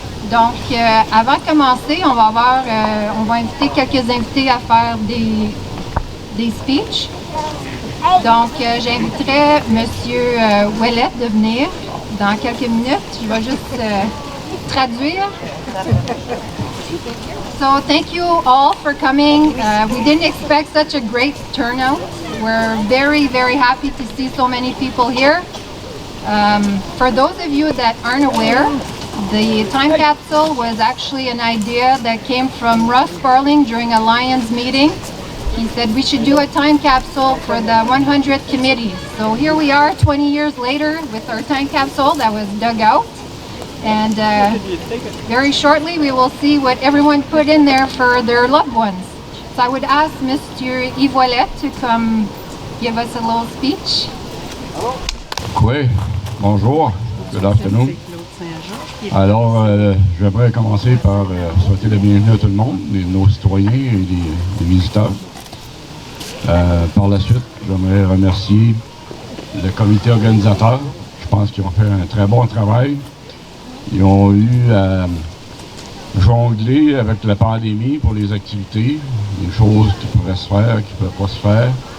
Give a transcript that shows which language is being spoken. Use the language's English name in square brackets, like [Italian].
[French] Donc, avant de commencer, on va inviter quelques invités à faire des speeches. Donc, j'inviterai M. Ouellet de venir dans quelques minutes. Je vais juste traduire. [English] So thank you all for coming. We didn't expect such a great turnout. We're very, very happy to see so many people here. For those of you that aren't aware, the time capsule was actually an idea that came from Russ Sparling during a Lions meeting. He said we should do a time capsule for the 100 committees. So here we are 20 years later with our time capsule that was dug out. And very shortly we will see what everyone put in there for their loved ones. So I would ask Mr. Yves Ouellet to come give us a little speech. [French] Oui, bonjour, [English] good afternoon. [French] Alors, j'aimerais commencer par souhaiter la bienvenue à tout le monde, nos citoyens et les visiteurs. Par la suite, j'aimerais remercier le comité organisateur. Je pense qu'ils ont fait un très bon travail. Ils ont eu à jongler avec la pandémie pour les activités, des choses qui pourraient se faire, qui ne pouvaient pas se faire.